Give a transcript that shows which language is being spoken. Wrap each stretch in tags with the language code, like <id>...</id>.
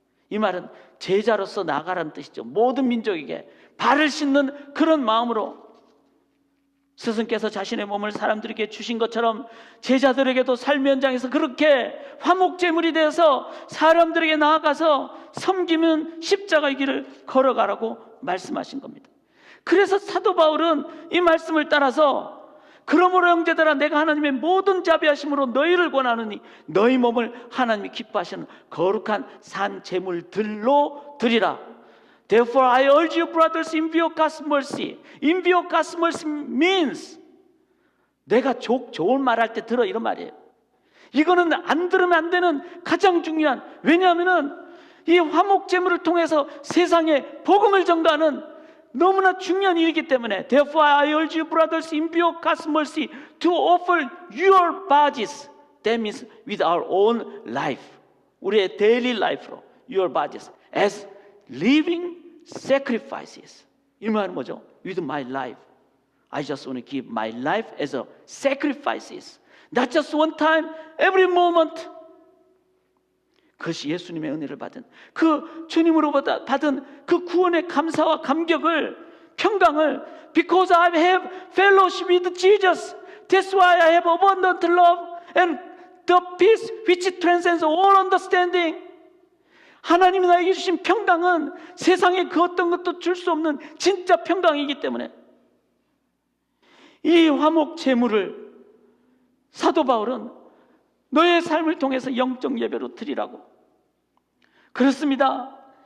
<ko>이 말은 제자로서 나가라는 뜻이죠. 모든 민족에게 발을 씻는 그런 마음으로 스승께서 자신의 몸을 사람들에게 주신 것처럼 제자들에게도 삶의 현장에서 그렇게 화목제물이 되어서 사람들에게 나아가서 섬기는 십자가의 길을 걸어가라고 말씀하신 겁니다. 그래서 사도 바울은 이 말씀을 따라서 그러므로 형제들아 내가 하나님의 모든 자비하심으로 너희를 권하노니 너희 몸을 하나님이 기뻐하시는 거룩한 산 제물들로 드리라.</ko> <en>Therefore I urge you brothers in view of God's mercy. In view of God's mercy means</en> <ko>내가 좋은 말할 때 들어 이런 말이에요. 이거는 안 들으면 안 되는 가장 중요한, 왜냐하면 이 화목제물을 통해서 세상에 복음을 전가하는 너무나 중요한 일이기 때문에</ko> <en>Therefore I urge you brothers in view of God's mercy to offer your bodies. That means with our own life.</en> <ko>우리의</ko> <en>daily life로 your bodies as living sacrifices.</en> <ko>이 말은 뭐죠?</ko> <en>With my life, I just want to give my life as a sacrifices. Not just one time, every moment.</en> <ko>그것이 예수님의 은혜를 받은, 그 주님으로부터 받은 그 구원의 감사와 감격을, 평강을,</ko> <en>because I have fellowship with Jesus, that's why I have abundant love and the peace which transcends all understanding.</en> <ko>하나님이 나에게 주신 평강은 세상에 그 어떤 것도 줄 수 없는 진짜 평강이기 때문에 이 화목 제물을 사도 바울은 너의 삶을 통해서 영적 예배로 드리라고. 그렇습니다.</ko>